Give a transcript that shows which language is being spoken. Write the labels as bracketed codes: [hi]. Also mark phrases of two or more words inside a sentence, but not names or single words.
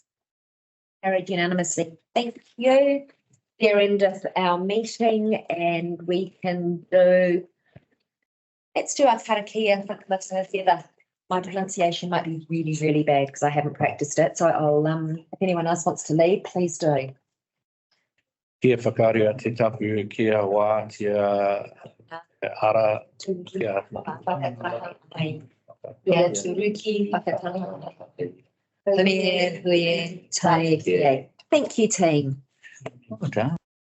[en] Carried unanimously. Thank you. There endeth our meeting, and we can do. Let's do our [mi] Karakia Whakamutunga. [en] My pronunciation might be really, really bad because I haven't practiced it. So I'll if anyone else wants to lead, please do. [mi] Kia whakaria te tapu, kia wā, kia ara, kia. Yeah, turuki whakatanga. [en] Thank you, team. Well done.